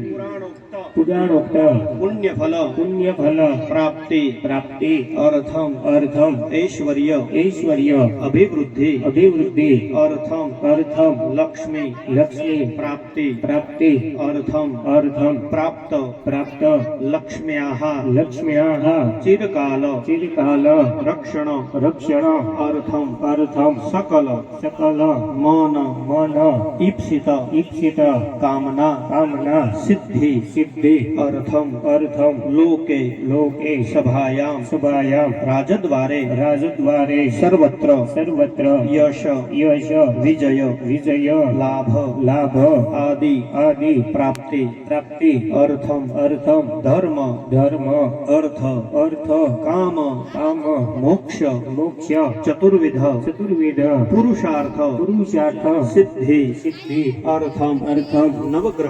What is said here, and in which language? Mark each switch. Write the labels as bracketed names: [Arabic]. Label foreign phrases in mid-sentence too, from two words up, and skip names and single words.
[Sanskrit] પુરાણોક્ત પુણ્યફલ પુણ્યફલ પ્રાપ્તિ પ્રાપ્તિ અર્થમ અર્થમ ઐશ્વર્ય ઐશ્વર્ય અભિવૃદ્ધિ અભિવૃદ્ધિ અર્થમ અર્થમ લક્ષ્મી લક્ષ્મી પ્રાપ્તિ પ્રાપ્તિ અર્થમ અર્થમ પ્રાપ્ત પ્રાપ્ત લક્ષ્મ્યાઃ લક્ષ્મ્યાઃ ચિરકાલ ચિરકાલ રક્ષણ રક્ષણ અર્થમ અર્થમ સકલ સકલ મન મન ઈપ્સિત ઈપ્સિત કામના કામના સિદ્ધિ સિદ્ધિ અર્થમ અર્થમ લોકે લોકે સભાયામ સભાયામ રાજદ્વારે રાજદ્વારે સર્વત્ર સર્વત્ર યશ યશ વિજય વિજય લાભ લાભ આદિ આદિ પ્રાપ્તિ પ્રાપ્તિ અર્થમ અર્થમ ધર્મ ધર્મ અર્થ અર્થ કામ કામ મોક્ષ મોક્ષ ચતુર્વિધ ચતુર્વિધ પુરુષાર્થ પુરુષાર્થ સિદ્ધિ સિદ્ધિ અર્થમ અર્થમ નવગ્રહ